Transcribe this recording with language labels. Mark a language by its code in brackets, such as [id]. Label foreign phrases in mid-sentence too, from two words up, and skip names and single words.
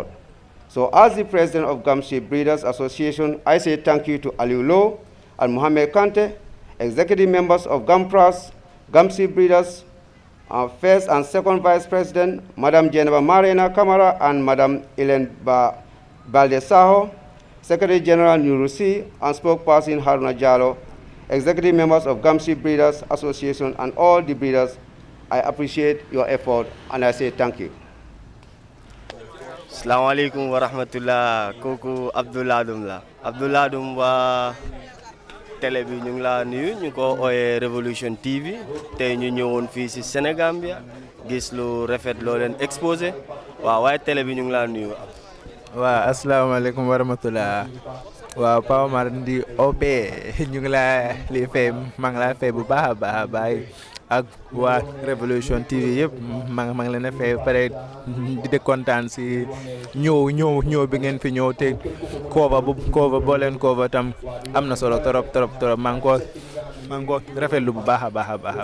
[en] So as the president of Gamsi Breeders Association, I say thank you to Aliou Lo and Mohamed Kante, executive members of GAMPRAS, Gamsi Breeders, first and second vice president, Madam Geneva Marina Kamara and Madam Ellen Baldesaho, Secretary General Nurusi, and spokesperson Haruna Jallo, executive members of Gamsi Breeders Association, and all the breeders. I appreciate your effort, and I say thank you. [ar] السلام عليكم ورحمة الله. [wo] Koku Ladoum la. Ladoum wa télé bi ñu ngi la nuyu ñu ko oyé Revolution TV té ñu ñëwoon fi ci Senegambia gis lu rafet lo leen exposé waaw waaye télé bi ñu ngi la nuyu. Waaw [ar] السلام عليكم ورحمة الله. [wo] Waaw Pa Omar ndi OP ñu ngi la li fay ma ngi la fay bu baax ak waa Revolution TV yëpp maa ngi leen a fay pare di kontaan si ñëw bi ngeen fi ñëw te cover boo leen cover tam am na solo trop maa ngi ko rafetlu bu baax a baax.